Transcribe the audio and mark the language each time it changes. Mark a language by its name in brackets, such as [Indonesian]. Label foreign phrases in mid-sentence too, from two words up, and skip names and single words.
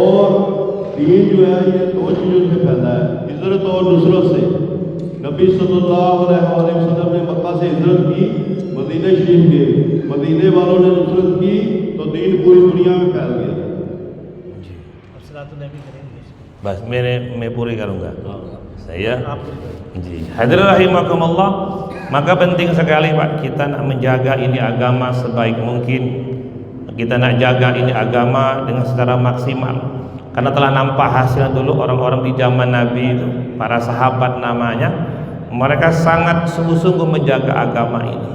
[Hindi] और दीन जो है ये दो चीज़ों से फैला है, हिजरत और नुसरत से। नबी [Arabic] صلى الله عليه وسلم [Hindi] ने मक्का से हिजरत की, मदीने शरीफ गए, मदीने वालों ने नुसरत की तो दीन पूरी दुनिया में फैल गया। बस मैं पूरी करूँगा. [Indonesian] Saya ji. Hadirin rahimakumullah, maka penting sekali Pak kita nak menjaga ini agama sebaik mungkin. Kita nak jaga ini agama dengan secara maksimal. Karena telah nampak hasil dulu orang-orang di zaman Nabi itu, para sahabat namanya, mereka sangat sungguh-sungguh menjaga agama ini.